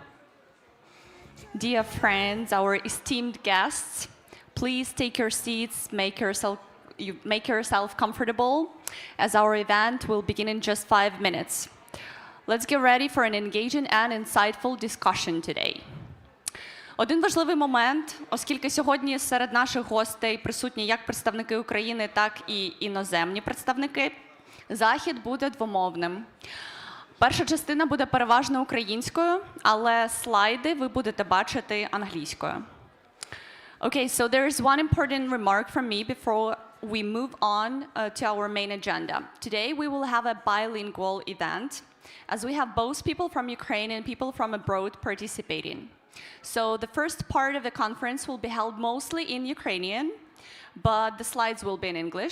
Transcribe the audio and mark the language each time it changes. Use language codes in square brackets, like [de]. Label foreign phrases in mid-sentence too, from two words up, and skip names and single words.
[en] Dear friends, our esteemed guests, please take your seats, make yourself comfortable, as our event will begin in just 5 minutes. Let's get ready for an engaging and insightful discussion today. [uk] Один важливий момент, оскільки сьогодні серед наших гостей присутні як представники України, так і іноземні представники, захід буде двомовним. Перша частина буде переважно українською, але слайди ви будете бачити англійською. [en] Okay, so there is one important remark from me before we move on to our main agenda. Today we will have a bilingual event, as we have both people from Ukraine and people from abroad participating. So the first part of the conference will be held mostly in Ukrainian, but the slides will be in English.